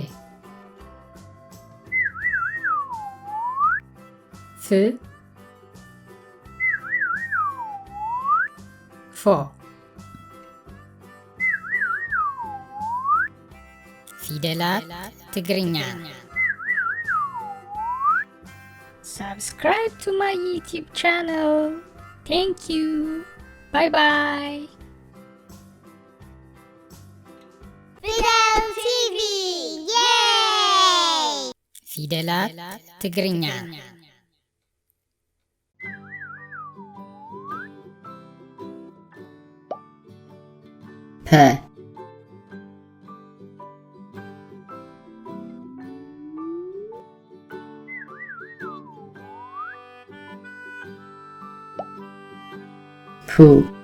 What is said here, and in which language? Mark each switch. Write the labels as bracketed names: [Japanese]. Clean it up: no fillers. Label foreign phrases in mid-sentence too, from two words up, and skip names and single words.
[Tigrinya] ፍ ፎ ፊደላት ትግርኛ [English] Subscribe to my YouTube channel. Thank you. Bye bye. Fidel TV! Yay! [Tigrinya] ፊደላት ትግርኛ P. Pu.